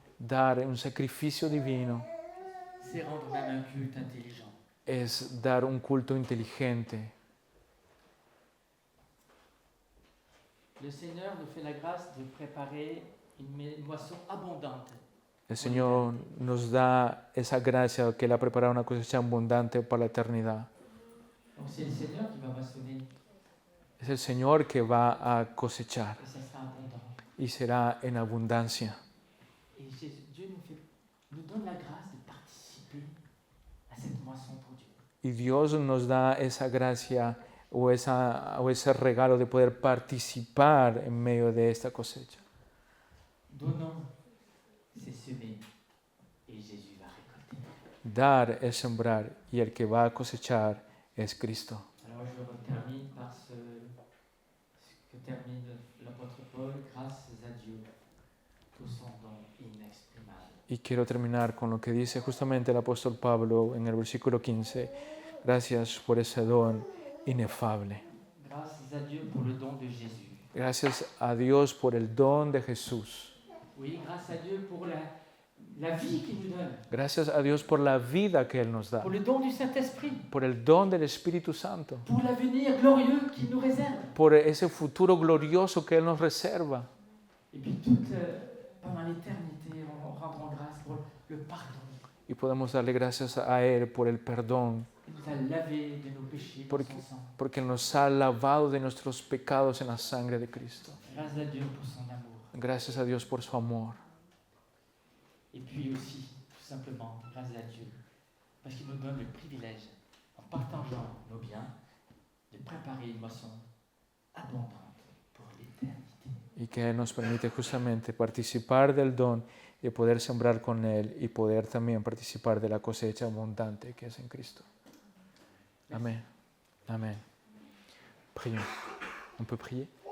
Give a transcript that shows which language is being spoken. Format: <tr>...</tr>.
<es>dar un sacrificio divino</es> <fr>c'est rendre même un culte intelligent.</fr> <es>es dar un culto inteligente.</es> <fr>Le Seigneur nous fait la grâce de préparer une moisson abondante.</fr> <es>El Señor nos da esa gracia que Él ha preparado una cosecha abundante para la eternidad.</es> <fr>Donc c'est le Seigneur qui va moissonner</fr> <es>Es el Señor que va a cosechar</es> <fr>et ça sera abondant.</fr> <es>y será en abundancia.</es> <fr>Et Dieu nous donne la grâce de participer à cette moisson pour Dieu.</fr> <es>Y Dios nos da esa gracia o ese regalo de poder participar en medio de esta cosecha.</es> <fr>Donnons, c'est semer et Jésus va récolter.</fr> <es>Dar es sembrar y el que va a cosechar es Cristo.</es> <fr>Alors je termine par ce que termine l'apôtre Paul, grâce à Dieu pour son don inexprimable.</fr> <es>Y quiero terminar con lo que dice justamente el apóstol Pablo en el versículo 15. Gracias por ese don inefable.</es> <fr>Grâce à Dieu pour le don de Jésus.</fr> <es>Gracias a Dios por el don de Jesús.</es> <fr>Oui, grâce à Dieu pour la vie qu'il nous donne,</fr> <es>Gracias a Dios por la vida que Él nos da.</es> <fr>pour le don du Saint-Esprit,</fr> <es>Por el don del Espíritu Santo.</es> <fr>pour l'avenir glorieux qu'il nous réserve.</fr> <es>Por ese futuro glorioso que Él nos reserva.</es> <fr>Et puis pendant l'éternité, on rendra grâce pour le pardon.</fr> <es>Y podemos darle gracias a Él por el perdón.</es> <fr>Il nous a lavé de nos péchés par son sang.</fr> <es>Porque Él nos ha lavado de nuestros pecados en la sangre de Cristo.</es> <fr>Grâce à Dieu pour son amour.</fr> <es>Gracias a Dios por su amor.</es> <fr>Et puis aussi, tout simplement, grâce à Dieu, parce qu'il nous donne le privilège, en partageant nos biens, de préparer une moisson abondante pour l'éternité.</fr> <es>Y que Él nos permite justamente participar del don y poder sembrar con Él y poder también participar de la cosecha abundante que es en Cristo. Amén. Amén.</es> <fr>Prions. ¿On peut prier?</fr>